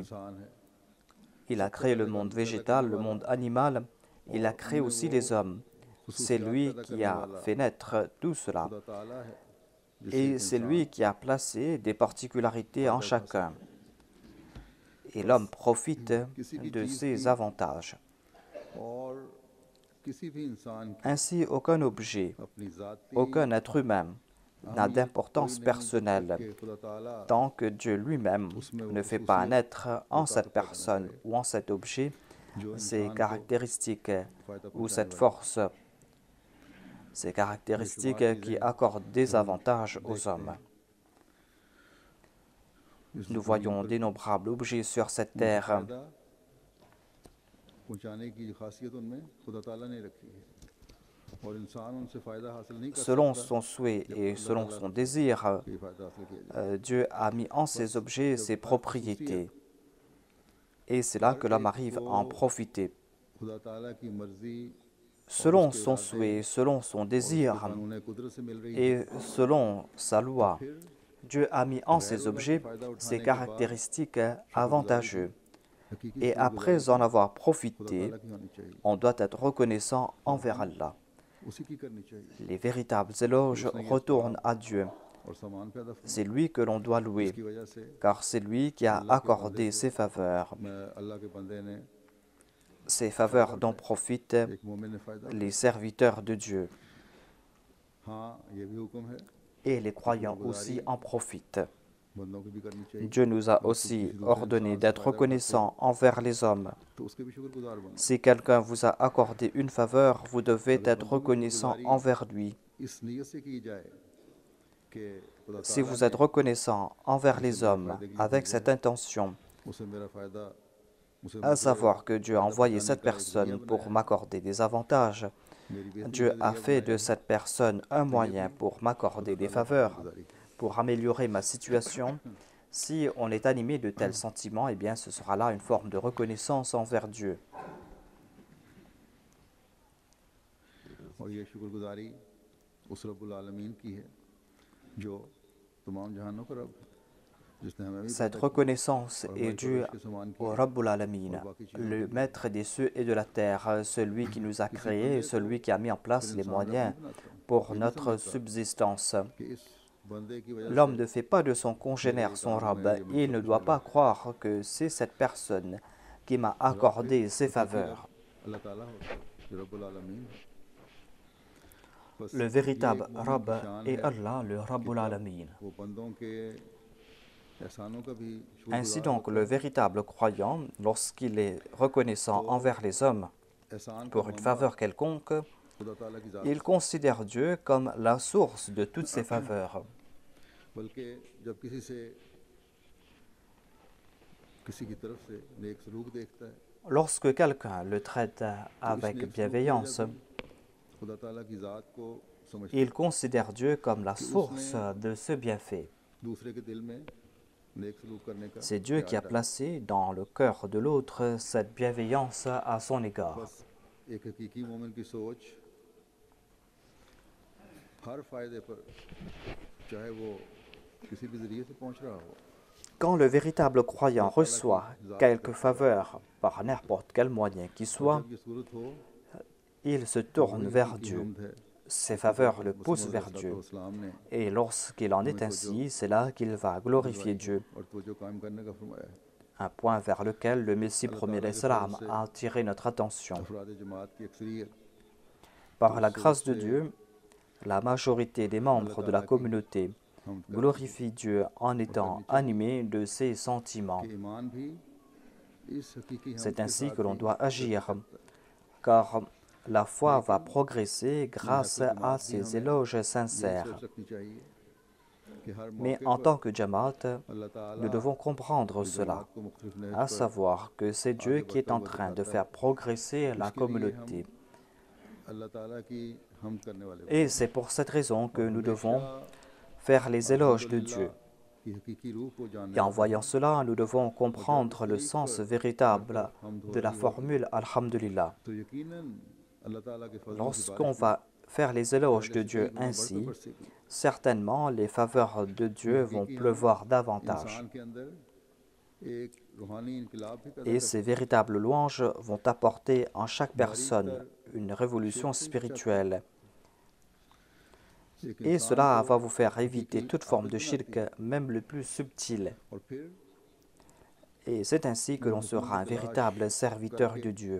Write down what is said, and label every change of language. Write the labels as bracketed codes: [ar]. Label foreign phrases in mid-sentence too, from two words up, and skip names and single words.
[fr] Il a créé le monde végétal, le monde animal, il a créé aussi les hommes. C'est lui qui a fait naître tout cela. Et c'est lui qui a placé des particularités en chacun. Et l'homme profite de ces avantages. [ur] اور کسی بھی انسان کی [fr] Ainsi, aucun objet, [ur] اپنی ذاتی [fr] aucun être humain n'a d'importance personnelle [ur] کہ خدا تعالیٰ [fr] tant que Dieu lui-même ne fait pas naître en cette personne ou en cet objet ces caractéristiques ou cette force, ces caractéristiques qui accordent des avantages aux hommes. Nous voyons d'innombrables objets sur cette terre. [ur] پہنچانے کی خاصیت ان میں خدا تعالیٰ نے رکھی ہے اور انسان ان سے فائدہ حاصل نہیں کر [fr] Selon [ur] सकता [fr] son souhait et selon son désir, [ur] کہ فائدہ حاصل کیا جائے [fr] Dieu a mis en ces objets ses propriétés. Et c'est là que l'homme arrive à en profiter. [ur] خدا تعالیٰ کی مرضی [fr] Selon son souhait, selon son désir [ur] قانون قدرت سے مل رہی ہے [fr] et selon sa loi, Dieu a mis en ces objets ces caractéristiques avantageuses. [ur] हकीकी [fr] Et après en avoir profité, [ur] تعالیٰ کی ہونی چاہیے [fr] on doit être reconnaissant envers Allah. [ur] اسی کی کرنی چاہیے [fr] Les véritables éloges retournent à Dieu. [ur] اور سامان پیدا [fr] C'est lui que l'on doit louer, [ur] کی وجہ سے [fr] car c'est lui qui a accordé ses faveurs. [ur] میں اللہ کے بندے نے [fr] Ces faveurs dont profitent [ur] ایک مومن نے فائدہ [fr] les serviteurs de Dieu. [ur] ہاں یہ بھی حکم ہے [fr] Et les croyants aussi en profitent. [ur] بندوں کی بھی کرنی چاہیے [fr] Dieu nous a aussi ordonné d'être reconnaissants envers les hommes. [ur] تو اس کے بھی شکرگزار بنو [fr] Si quelqu'un vous a accordé une faveur, vous devez être reconnaissant envers lui. [ur] اس نیت سے کی جائے کہ خدا [fr] Si vous êtes reconnaissant envers les hommes avec cette intention, [ur] اسے میرا فائدہ اسے [fr] à savoir que Dieu a envoyé cette personne pour m'accorder des avantages, Dieu a fait de cette personne un moyen pour m'accorder des faveurs, pour améliorer ma situation. Si on est animé de tels sentiments, eh bien ce sera là une forme de reconnaissance envers Dieu. [ur] اور یہ شکرگزاری اس رب العالمین کی ہے جو تمام جہانوں کا رب ہے جس نے ہمیں بھی [fr] Cette [ur] پیدا کیا [fr] reconnaissance est due au [ar] رب العالمین, [fr] le maître des cieux et de la terre, celui qui nous a créés, celui qui a mis en place les moyens pour notre subsistance. [ur] کہ اس بندے کی وجہ [fr] L'homme ne fait pas de son congénère son Rabb. Il ne doit pas croire que c'est cette personne qui m'a accordé ses faveurs. [ur] اللہ تعالیٰ ہوتا ہے جو رب العالمین ہے بس [fr] Le véritable Rabb est Allah, le [ar] رب العالمین. [ur] وہ بندوں کے احسانوں کا بھی [fr] Ainsi donc, le véritable croyant, lorsqu'il est reconnaissant envers les hommes [ur] एहसान [fr] pour une faveur quelconque, [ur] خدا تعالیٰ کی ذات [fr] il considère Dieu comme la source de toutes ces faveurs. [ur] بلکہ جب کسی سے کسی کی طرف سے نیک سلوک دیکھتا ہے [fr] Lorsque quelqu'un le traite avec bienveillance, [ur] خدا تعالیٰ کی ذات کو سمجھ [fr] il considère Dieu comme la source de ce bienfait. [ur] دوسرے کے دل میں نیک سلوک کرنے کا [fr] C'est Dieu qui a placé dans le cœur de l'autre cette bienveillance à son égard. [ur] بس ایک حقیقی مومن کی سوچ ہر فائدے پر چاہے وہ کسی بھی ذریعے سے پہنچ رہا ہو [fr] Quand le véritable croyant reçoit quelque faveur par n'importe quel moyen qui soit, [ur] جب یہ صورت ہو [fr] il se tourne vers Dieu. [ur] حمد ہے [fr] Ses faveurs le poussent vers Dieu. [ur] اسلام نے [fr] Et lorsqu'il en est ainsi, c'est là qu'il va glorifier Dieu. [ur] اور توجہ قائم کرنے کا فرمایا ہے [fr] Un point vers lequel le Messie premier l'Islam a attiré notre attention. [ur] افراد جماعت کی اکثریت [fr] Par la grâce de Dieu, la majorité des membres de la communauté glorifie Dieu en étant animés de ses sentiments. [ur] کے ایمان بھی اس حقیقی حمد [fr] C'est [ur] के [fr] ainsi [ur] साथ [fr] que l'on [ur] ही [fr] doit agir, car la foi va progresser grâce à ces éloges sincères. [ur] سوچ رکھنی چاہیے کہ ہر [fr] Mais [ur] मौके [fr] en [ur] पर [fr] tant que Jamaat, [ur] اللہ تعالیٰ [fr] nous devons comprendre cela, [ur] کو مختلف نہج [fr] à [ur] पर [fr] savoir que c'est Dieu qui est en train de faire progresser la communauté. [ur] اللہ تعالیٰ کی ہم کرنے والے [fr] Et c'est pour cette raison que nous devons faire les éloges de Dieu. [ur] کی حقیقی روح کو جاننے [fr] Et en voyant cela, nous devons comprendre le sens véritable de la formule Alhamdulillah. [ur] تو یقیناً اللہ تعالیٰ کے فضل کی [fr] Lorsqu'on va faire les éloges de Dieu ainsi, certainement les faveurs de Dieu vont pleuvoir davantage. [ur] انسان کے اندر ایک روحانی انقلاب بھی پیدا [fr] Et ces véritables louanges vont apporter en chaque personne une révolution spirituelle. Et cela va vous faire éviter toute forme de shirk, même le plus subtil. Et c'est ainsi que l'on sera un véritable serviteur de Dieu.